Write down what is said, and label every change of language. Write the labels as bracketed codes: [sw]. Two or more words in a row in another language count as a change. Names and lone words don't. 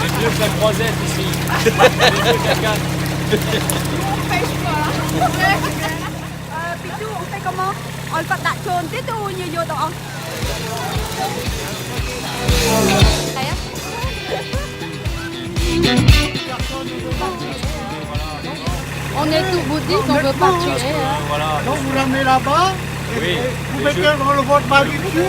[fr] C'est mieux que la croisette ici. Pitou on fait comment? On va [km] ដាក់ជូនទៀតទៅញយកទៅអស់ [fr] On est tout bouddhiste, on veut pas tuer, hein. Voilà. Donc vous l'amenez là-bas. Oui. Vous mettez dans le votre barbecue.